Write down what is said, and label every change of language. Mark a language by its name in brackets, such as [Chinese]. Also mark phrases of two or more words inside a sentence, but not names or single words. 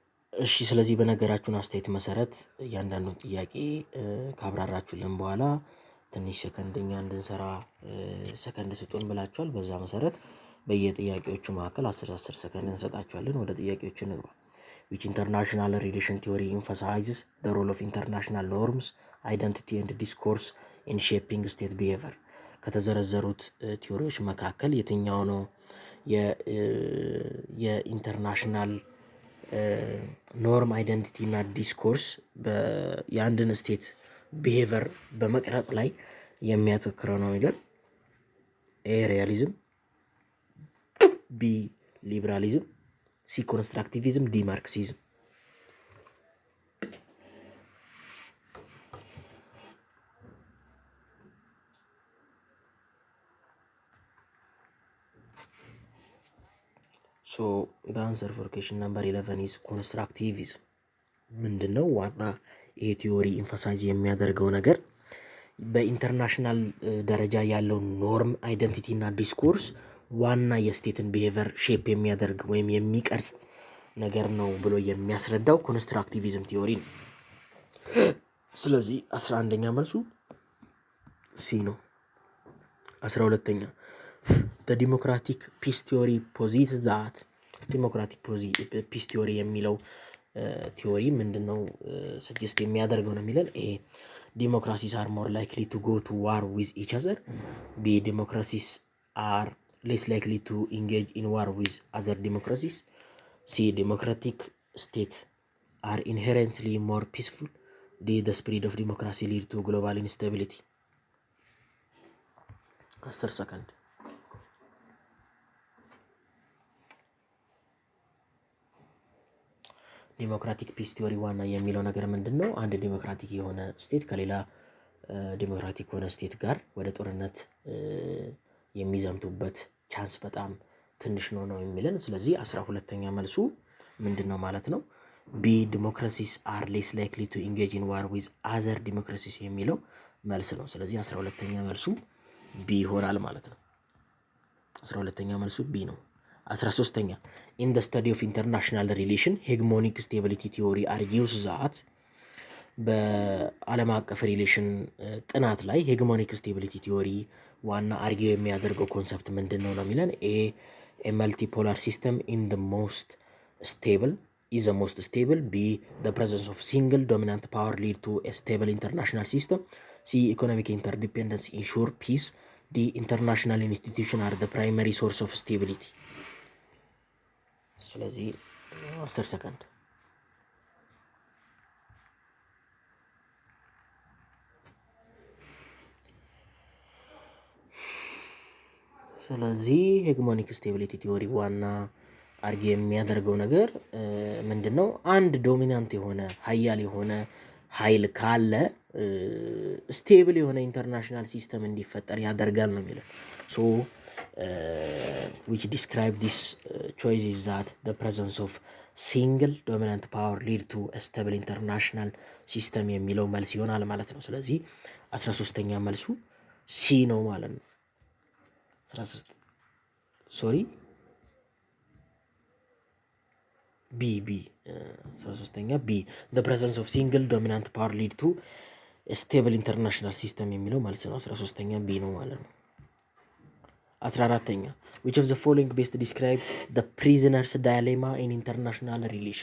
[Amharic] እሺ ስለዚህ በነገራችሁን አስተያየት መሰረት እያንዳንዱን ጥያቄ ካብራራችሁልን በኋላ ትንሽ ሰከንድኛ እንድንሰራ ሰከንድ ስጡን ብላችኋል። በዛ መሰረት በየጥያቄዎቹ መካከል 10 ሰከንድ እንሰጣችኋለን። ወደ ጥያቄዎቹ እንግባ። [English] which international relation theory emphasizes the role of international norms, identity and discourse in shaping state behavior? [Amharic] ከተዘረዘሩት ቲዎሪዎች መካከል የትኛው ነው [English] international norm identity [Amharic] እና ዲስኮርስ የአንድን [English] state behavior [Amharic] በመቅረጽ ላይ የሚያተኩረው ነው የሚለን? [English] A realism, B liberalism, C constructivism, D Marxism። [Amharic] ሶ [English] the answer for question number 11 is [Amharic] constructivism። ምንድነው ዋና ይሄ ቲዮሪ ኢንፋሳይዝ የሚያደርገው ነገር በኢንተርናሽናል ደረጃ ያለው ኖርም አይደንቲቲ እና ዲስኮርስ ዋና የስቴትን [English] behavior shape [Amharic] የሚያደርግ ወይም የሚቀርጽ ነገር ነው ብሎ የሚያስረዳው [English] constructivism theory [Amharic] ነው። ስለዚህ 11ኛ መልሱ ሲ ነው። 12ኛ [English] the democratic peace theory posits that democratic peace theory [Amharic] የሚለው ቲዮሪ ምንድነው ሰጀስት የሚያደርገው ነው የሚለን? [English] A democracies are more likely to go to war with each other, B democracies are less likely to engage in war with other democracies, C democratic state are inherently more peaceful, D the spread of democracy lead to global instability። 10 ሰከንድ። democratic peace theory [Amharic] ዋና የሚለው ነገር ምንድን ነው? አንድ ዲሞክራቲክ የሆነ ስቴት ከሌላ ዲሞክራቲክ የሆነ ስቴት ጋር ወደ ጦርነት የሚዘምቱበት ቻንስ በጣም ትንሽ ነው የሚለን። ስለዚህ 12ኛ መልሱ ምንድን ነው ማለት ነው? [English] B democracies are less likely to engage in war with other democracies [Amharic] የሚለው መልስ ነው። ስለዚህ 12ኛ መልሱ ቢ ይሆናል ማለት ነው። 12ኛ መልሱ ቢ ነው። 13ኛ [English] in the study of international relation hegemonic stability theory argues that [Amharic] በዓለም አቀፍ ሪሌሽን ጥናት ላይ [English] hegemonic stability theory [Amharic] ዋና አርጊው የሚያደርገው ኮንሰፕት ምንድን ነው የሚለን? [English] A multipolar system in the most stable is the most stable፣ ቢ the presence of single dominant power lead to a stable international system፣ ሲ economic interdependence ensure peace፣ ዲ international institution are the primary source of stability። [Amharic] ስለዚህ 10 ሰከንድ። ስለዚህ [English] hegemonic stability theory [Amharic] ዋና አርጊ የሚያደርገው ነገር ምንድነው? አንድ ዶሚናንት የሆነ ሀያል የሆነ ኃይል ካለ ስቴብል የሆነ [English] international system [Amharic] እንዲፈጠር ያደርጋል ነው የሚለው። ሶ [English] which describe this choice is that the presence of single dominant power lead to a stable international system [Amharic] የሚለው መልስ ይሆናል ማለት ነው። ስለዚህ 13ኛ መልሱ ሲ ነው ማለት ነው። 13 ሶሪ [English] ቢ 13ኛ ቢ the presence of single dominant power lead to a stable international system [Amharic] የሚለው መልስ ነው። 13ኛ ቢ ነው ማለት ነው። 14ኛ [English] which of the following best describe the prisoner's dilemma in international relation?